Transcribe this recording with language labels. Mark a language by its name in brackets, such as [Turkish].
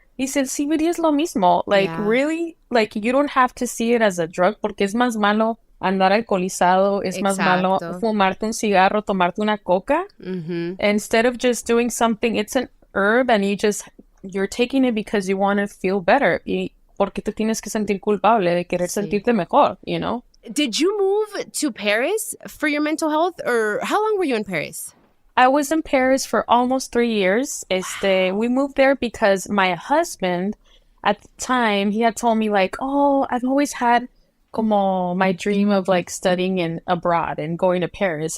[English] He said, CBD [Spanish] es lo mismo. [English] Like, really? Like, you don't have to see it as a drug [Spanish] porque es más malo andar alcoholizado. Es más malo fumarte un cigarro, tomarte una coca. [English] Instead of just doing something, it's an herb and you're taking it because you want to feel better. [Spanish] Y porque te tienes que sentir culpable de querer sentirte mejor, [English] Did you move to Paris for your mental health, or how long were you in Paris? I was in Paris for almost 3 years. We moved there because my husband, at the time, he had told me, like, oh, I've always had como my dream of, like, studying abroad and going to Paris.